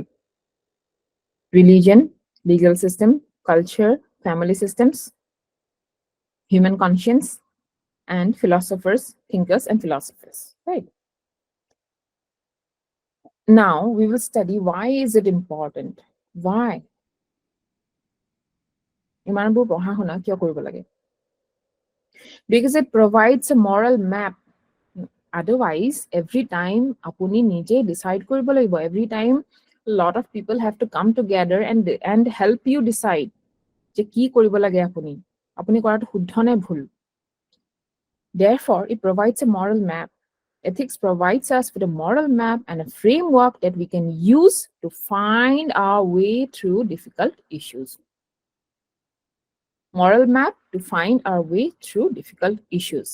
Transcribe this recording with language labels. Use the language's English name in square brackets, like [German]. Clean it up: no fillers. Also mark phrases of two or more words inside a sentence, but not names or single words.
[English] Religion, legal system, culture, family systems, human conscience, and philosophers, thinkers and philosophers, right? Now we will study why is it important? [Assamese] Why? Imanbu পঢ়া শুনা কিয় কৰিব লাগে? [English] Because it provides a moral map. Otherwise, every time [Assamese] আপুনি নিজে decide কৰিব লাগিব, [English] every time a lot of people have to come together and help you decide [Assamese] যে কি কৰিব লাগে আপুনি কৰাটো শুদ্ধ নে ভুল. [English] Therefore, it provides a moral map. ethics provides us with a moral map and a framework that we can use to find our way through difficult issues. Moral map to find our way through difficult issues.